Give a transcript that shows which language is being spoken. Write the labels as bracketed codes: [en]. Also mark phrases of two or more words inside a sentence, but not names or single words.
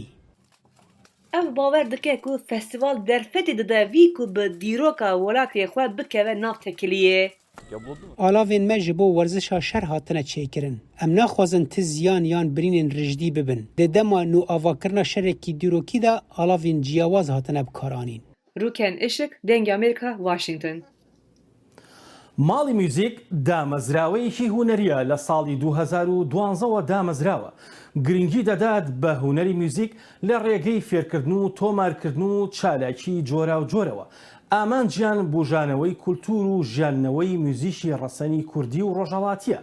[ku] Ev bawer dike ku festîval derfetê dide vî ku bi dîroka welatê xwe bikeve nav tekiliyê. Alavên me ji bo werzişa şer hatine çêkirin. Em naxwazin ti ziyan yan birînên rijdî bibin. Di dema nû avakirina şerekî dîrokî de alavên ciyawaz hatine bikaranîn. Rûken Işık, Deng Amerika, Washington. [ckb] ماڵی میوزیک دامەزراوەیەکی هوەریە لە ساڵی 2012ەوە دامەزراوە گرنگی دەدات بە هونەری میوزیک لە ڕێگەی فێرکردن و تۆمارکردن و چالاکی جۆرا و جۆرەوە. ئامانجیان بژانەوەی کولتور و ژیاننەوەی میوزیشی ڕەسەنی کوردی و ڕۆژهەڵاتیە.